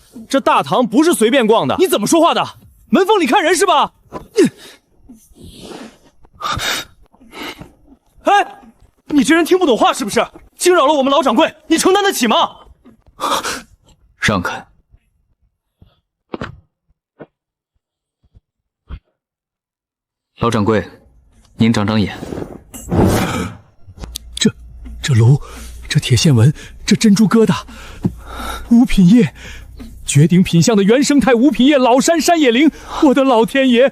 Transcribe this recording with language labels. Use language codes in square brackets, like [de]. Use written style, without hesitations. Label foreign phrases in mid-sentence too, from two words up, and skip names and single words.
[zh] 这大堂不是隨便逛的。你怎麼說話的？門縫裡看人是吧？哎，你這人聽不懂話是不是？驚擾了我們老掌櫃，你承擔得起嗎？讓開！老掌櫃，您長長眼。這爐，這鐵線紋，這珍珠疙瘩，五品葉，絕頂品相的原生態五品葉老山山野靈，我的老天爺！